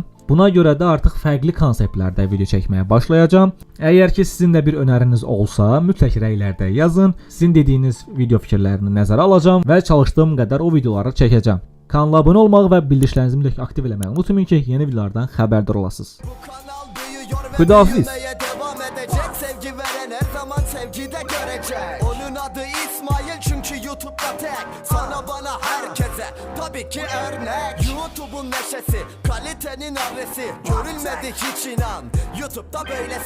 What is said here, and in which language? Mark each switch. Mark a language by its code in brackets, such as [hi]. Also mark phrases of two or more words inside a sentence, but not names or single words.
[az] Buna görə də artıq fərqli konseptlərdə video çəkməyə başlayacağam. Əgər ki sizin də bir önəriniz olsa, mütləq rəylərdə yazın. Sizin dediyiniz video fikirlərini nəzərə alacağam və çalışdığım qədər o videoları çəkəcəm. Kanala abunə olmağı və bildirişlərinizi mütləq aktiv eləməyi unutmayın ki, yeni videolardan xəbərdar olasınız. Xudahafiz. [tr] Sevgi veren her zaman sevgide görecek. Onun adı İsmail çünkü YouTube'da tek. Sana bana herkese tabii ki örnek. YouTube'un neşesi, kalitenin adresi. Görülmedi hiç inan, YouTube'da böylesi.